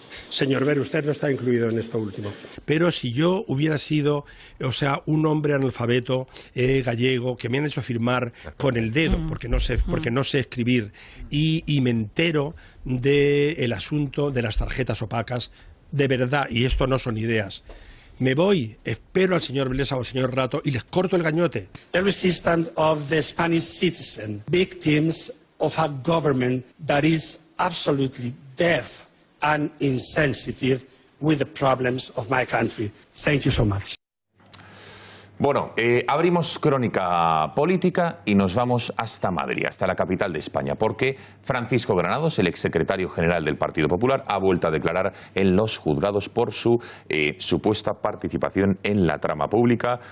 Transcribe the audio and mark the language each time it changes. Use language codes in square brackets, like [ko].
[es] Señor Ver, usted no está incluido en esto último. Pero si yo hubiera sido, un hombre analfabeto gallego que me han hecho firmar con el dedo, porque no sé escribir, y me entero del asunto de las tarjetas opacas, de verdad, y esto no son ideas, me voy, espero al señor Blesa o al señor Rato y les corto el gañote. [en] The resistance of the Spanish citizen, victims of a government that is absolutely deaf and insensitive with the problems of my country. Thank you so much. [es] Bueno, abrimos crónica política y nos vamos hasta Madrid, hasta la capital de España, porque Francisco Granados, el exsecretario general del Partido Popular, ha vuelto a declarar en los juzgados por su supuesta participación en la trama pública.